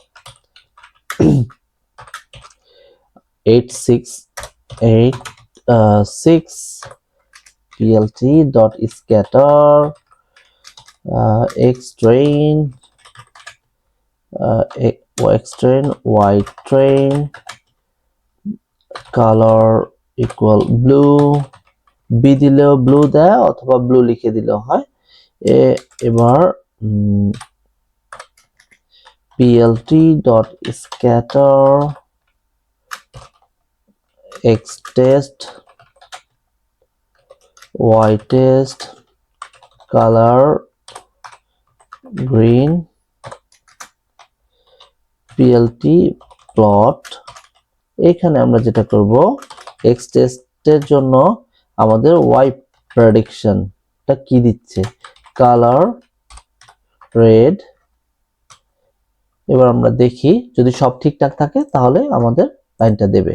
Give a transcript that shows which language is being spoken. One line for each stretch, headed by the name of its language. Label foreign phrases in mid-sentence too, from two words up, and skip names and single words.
English: 868 plt dot scatter x train y train color equal blue,
Bangla: b দিলেও ব্লু দেয় অথবা ব্লু লিখে দিলেও হয়।
English: এবার plt dot scatter x test y test color green plt plot।
Bangla: এখানে আমরা যেটা করব, x টেস্টের জন্য আমাদের y প্রেডিকশনটা কি দিচ্ছে,
English: color red.
Bangla: এবার আমরা দেখি যদি সব ঠিকঠাক থাকে তাহলে আমাদের লাইনটা দেবে।